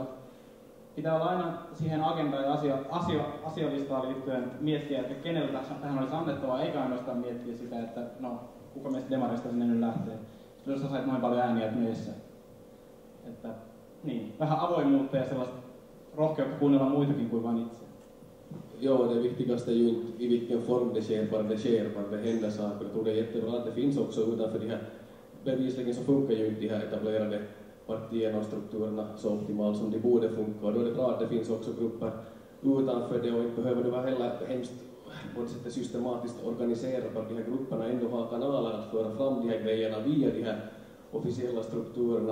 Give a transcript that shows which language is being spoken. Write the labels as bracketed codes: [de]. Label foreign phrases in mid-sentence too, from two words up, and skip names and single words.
[fi] Pitää olla aina siihen agendaan ja asialistaan liittyen miettiä, että keneltä tähän olisi annettavaa, eikä ainoastaan miettiä sitä, että no, kuka meistä demareista sinne nyt lähtee. Jos sä sait noin paljon ääniä, että meissä. Että, niin, vähän avoimuutta ja sellaista rohkeutta kuunnella muitakin kuin vain itse. [sv] Ja, det viktigaste är ju inte i vilken form det sker, bara det händer saker. Jag tror det är jättebra att det finns också utanför de här, bevisligen så funkar ju inte de här etablerade partierna och strukturerna så optimalt som de borde funka. Och då är det bra att det finns också grupper utanför det och inte behöver det vara heller hemskt på ett sätt systematiskt organiserat att de här grupperna ändå har kanaler att föra fram de här grejerna via de här officiella strukturerna.